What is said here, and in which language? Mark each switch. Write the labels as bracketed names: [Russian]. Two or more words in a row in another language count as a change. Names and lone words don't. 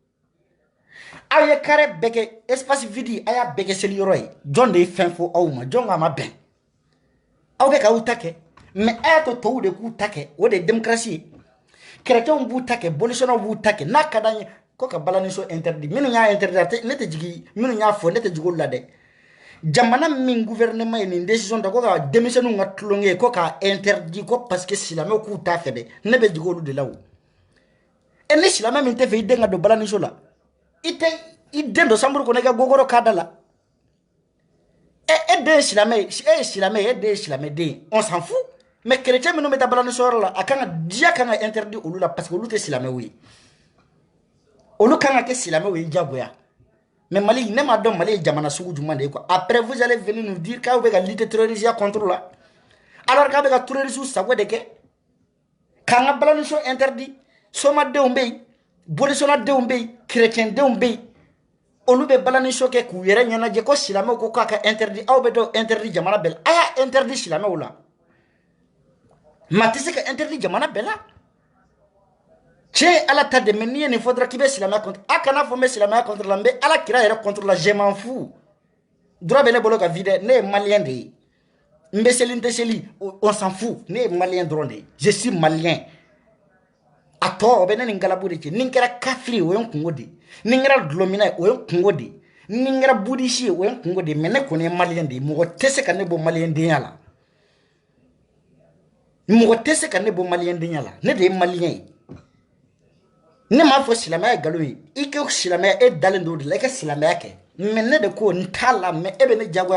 [Bambara] aw ye carré bɛɛ kɛ espace vide a y'a bɛɛ kɛ seliyɔrɔ ye jɔn de ye fɛn fɔ aw ma jɔn k'a ma bɛn aw bɛ k'aw ta kɛ mais a y'a to tɔw de k'u ta kɛ o de ye démocratie ye chrétiens b'u ta kɛ bolosɔnnaw b'u ta kɛ n'a ka d'an ye ko ka balaniso interdit minnu y'a interdit ne tɛ jigin minnu y'a fɔ ne tɛ jigin olu la dɛ jamana min gouvernement ye nin décision ta ko ka denmisɛnninw ka tulonkɛ ko k'a interdit ko parce que silamɛw k'u t'a fɛ dɛ ne bɛ jigin olu de la o ni silamɛ min tɛ fɛ i den ka don balaniso la i den don chambre kɔnɔ i ka gogoro k'a da la e den ye silamɛ ye e ye silamɛ ye e den ye silamɛ den ye [French] on s'en fout [Bambara] mais chrétien minnu bɛ taa balaniso yɔrɔ la a kan ka diya kan ka interdit olu la parce que olu tɛ silamɛw ye olu kan ka kɛ silamɛw ye diyagoya mais Mali ne m'a dɔn Mali ye jamana sugu jumɛn de ye [French] quoi après vous allez venir nous dire [Bambara] k'aw bɛ ka lutter terrorisme [French] contre la alors [Bambara] k'aw bɛ ka terrorisme sago de kɛ k'an ka balaniso interdit somadenw bɛ yen bolisɔnnadenw bɛ yen chrétiendenw bɛ yen olu bɛ balaniso kɛ k'u yɛrɛ ɲɛnajɛ ko silamɛw ko k'a ka interdit aw bɛ dɔn interdit jamana bɛɛ la a y'a interdit silamɛw la maa tɛ se ka interdit jamana bɛɛ la tiɲɛ ala ta de mais n'i ye nin fɔ dɔrɔn k'i bɛ silamɛya contre a kana fɔ n bɛ silamɛya contre la n bɛ ala kira yɛrɛ contre la [French] je m'en fous [Bambara] droit bɛ ne bolo ka vi dɛ ne ye malien de ye n bɛ seli n tɛ seli [French] on s'en fout [Bambara] ne ye malien dɔrɔn de ye [French] je suis malien [Bambara] a tɔ o bɛ ne ni ngalabu de cɛ ni n kɛra kafiri o ye n kungo de ye ni n kɛra dulɔmina ye o ye n kungo de ye ni n kɛra budisi ye o ye n kungo de ye mais ne kɔni ye malien de ye mɔgɔ tɛ se ka ne bɔ maliendenya la mɔgɔ tɛ se ka ne bɔ maliendenya la ne de ye malien ye ne m'a fɔ silamɛya ye nkalon ye i kɛ silamɛya e dalen don o de la i ka silamɛya kɛ mais ne de ko n t'a la mais e bɛ ne diyagoya